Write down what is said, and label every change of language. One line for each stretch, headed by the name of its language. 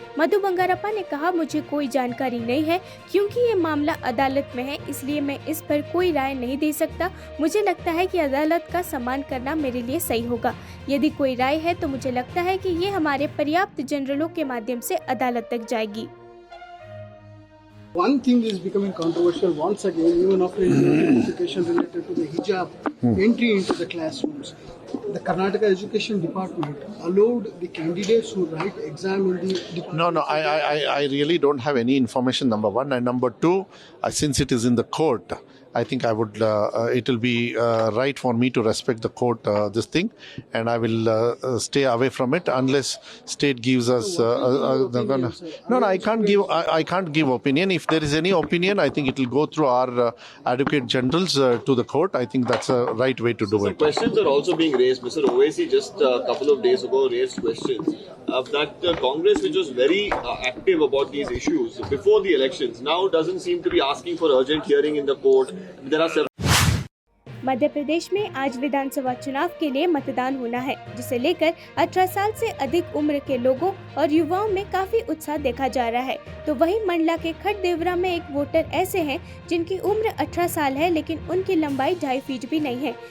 Hindi: मधु बंगारप्पा ने कहा, मुझे कोई जानकारी नहीं है क्योंकि ये मामला अदालत में है, इसलिए मैं इस पर कोई राय नहीं दे सकता। मुझे लगता है कि अदालत का सम्मान करना मेरे लिए सही होगा। यदि कोई राय है तो मुझे लगता है कि ये हमारे पर्याप्त जनरलों के माध्यम से अदालत तक जाएगी।
English: One thing is becoming controversial once again, even after notification related to the hijab entry into the classrooms. The Karnataka Education Department allowed the candidates who write exam in the department. No, I really don't have any information, number one. And number two, since it is in the court, I think I would, it will be right for me to respect the court, this thing, and I will stay away from it unless state gives us. No, I can't give. I can't give opinion. If there is any opinion, I think it will go through our advocate generals to the court. I think that's a right way to do Some it. questions are also being raised. Mr. Owaisi just a couple of days ago raised questions that Congress, which was very active about these issues before the elections, now doesn't seem to be asking for urgent hearing in the court. There are several.
Hindi: Madhya Pradesh में आज विधानसभा चुनाव के लिए मतदान होना है, जिसे लेकर 18 साल से अधिक उम्र के लोगों और युवाओं में काफी उत्साह देखा जा रहा है। तो वहीं मंडला के खटदेवरा में एक वोटर ऐसे हैं जिनकी उम्र 18 साल है, लेकिन उनकी लंबाई 2.5 फीट भी नहीं है।